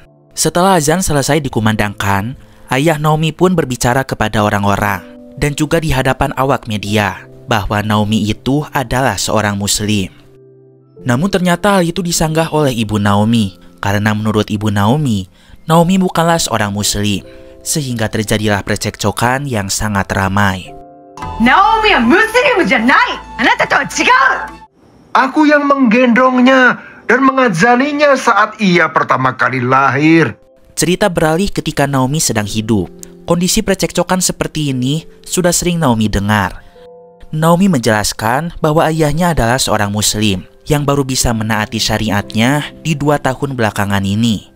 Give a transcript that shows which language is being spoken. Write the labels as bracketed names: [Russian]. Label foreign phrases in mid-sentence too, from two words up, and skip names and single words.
[Indonesian] Setelah azan selesai dikumandangkan, ayah Naomi pun berbicara kepada orang-orang dan juga di hadapan awak media bahwa Naomi itu adalah seorang muslim. Namun ternyata hal itu disanggah oleh ibu Naomi, karena menurut ibu Naomi, Naomi bukanlah seorang muslim, sehingga terjadilah percekcokan yang sangat ramai. [Japanese] ナオミはムスリムじゃない、あなたとは違う. [Indonesian] Aku yang menggendongnya dan mengazaninya saat ia pertama kali lahir. Cerita beralih ketika Naomi sedang hidup. Kondisi percekcokan seperti ini sudah sering Naomi dengar. Naomi menjelaskan bahwa ayahnya adalah seorang muslim yang baru bisa menaati syariatnya di 2 tahun belakangan ini.